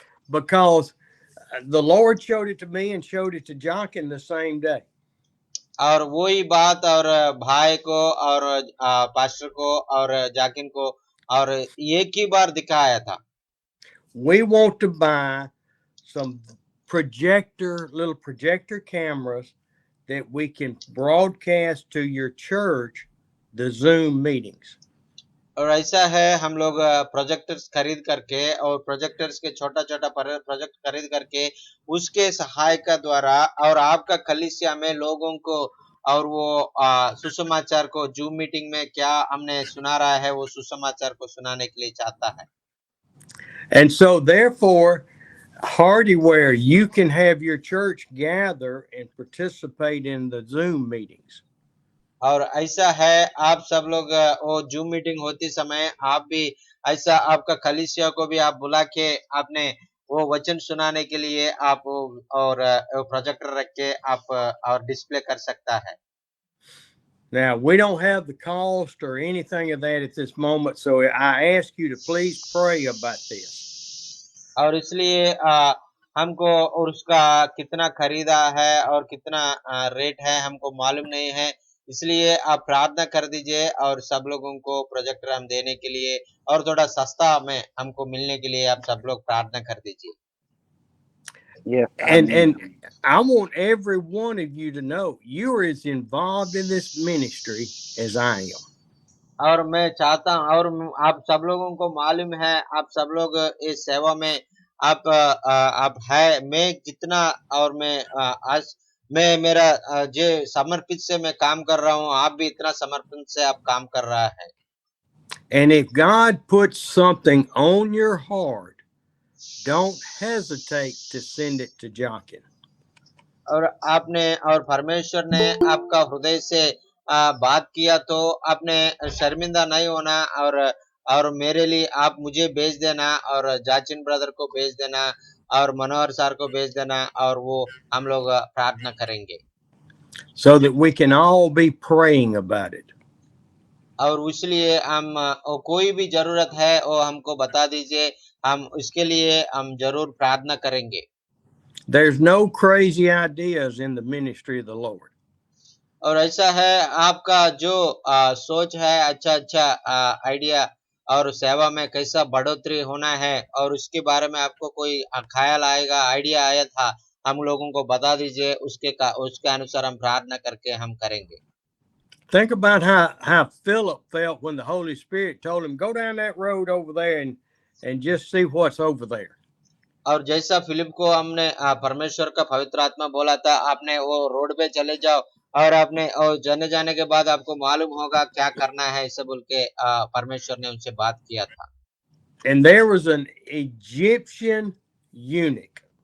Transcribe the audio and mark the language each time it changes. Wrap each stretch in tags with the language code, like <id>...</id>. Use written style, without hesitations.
<en>Because the Lord showed it to me and showed it to Jonkin the same day.</en> <hi>और वही बात और भाई को और पास्टर को और जाकिन को और एक ही बार दिखाया था.</hi> <en>We want to buy some little projector cameras that we can broadcast to your church the Zoom meetings.</en> <hi>और ऐसा है हम लोग प्रोजेक्टर्स खरीद करके और प्रोजेक्टर्स के छोटा प्रोजेक्ट खरीद करके उसके सहायता द्वारा और आपका कलीसिया में लोगों को और वो सुसमाचार को जूम मीटिंग में क्या हमने सुना रहा है वो सुसमाचार को सुनाने के लिए चाहता है.</hi> <en>And so therefore Hardyware, you can have your church gather and participate in the Zoom meetings.</en> <hi>और ऐसा है आप सब लोग वो जूम मीटिंग होती समय आप भी ऐसा आपका कलीसिया को भी आप बुला के आपने वो वचन सुनाने के लिए आप और प्रोजेक्टर रख के आप और डिस्प्ले कर सकता है।</hi> <en>Now, we don't have the cost or anything of that at this moment, so I ask you to please pray about this.</en> <hi>और इसलिए हमको और उसका कितना खरीदा है और कितना रेट है हमको मालूम नहीं है, इसलिए आप प्रार्थना कर दीजिए और सब लोगों को प्रोजेक्टर हम देने के लिए और थोड़ा सस्ता में हमको मिलने के लिए आप सब लोग प्रार्थना कर दीजिए।</hi> <en>Yes. And I want every one of you to know you are as involved in this ministry as I am.</en> <hi>और मैं चाहता हूं और आप सब लोगों को मालूम है आप सब लोग इस सेवा में आप है मैं जितना और मैं आज मैं मेरा जो समर्पित से मैं काम कर रहा हूं आप भी इतना समर्पण से आप काम कर रहा है।</hi> <en>And if God puts something on your heart, don't hesitate to send it to Jochen.</en> <hi>और आपने और परमेश्वर ने आपका हृदय से बात किया तो आपने शर्मिंदा नहीं होना और मेरे लिए आप मुझे भेज देना और जाचिन ब्रदर को भेज देना और मनोहर सर को भेज देना और वो हम लोग प्रार्थना करेंगे।</hi> <en>So that we can all be praying about it.</en> <hi>और इसलिए हम कोई भी जरूरत है वो हमको बता दीजिए, हम उसके लिए हम जरूर प्रार्थना करेंगे।</hi> <en>There's no crazy ideas in the ministry of the Lord.</en> <hi>और ऐसा है आपका जो सोच है अच्छा आइडिया और सेवा में कैसा बढ़ोतरी होना है और उसके बारे में आपको कोई ख्याल आएगा आइडिया आया था हम लोगों को बता दीजिए, उसके अनुसार हम प्रार्थना करके हम करेंगे।</hi> <en>Think about how Philip felt when the Holy Spirit told him, go down that road over there and just see what's over there.</en> <hi>और जैसा फिलिप को हमने परमेश्वर का पवित्र आत्मा बोला था आपने वो रोड पे चले जाओ और आपने और जाने के बाद आपको मालूम होगा क्या करना है ऐसा बोल के परमेश्वर ने उनसे बात किया था।</hi> <en>And there was an Egyptian eunuch.</en>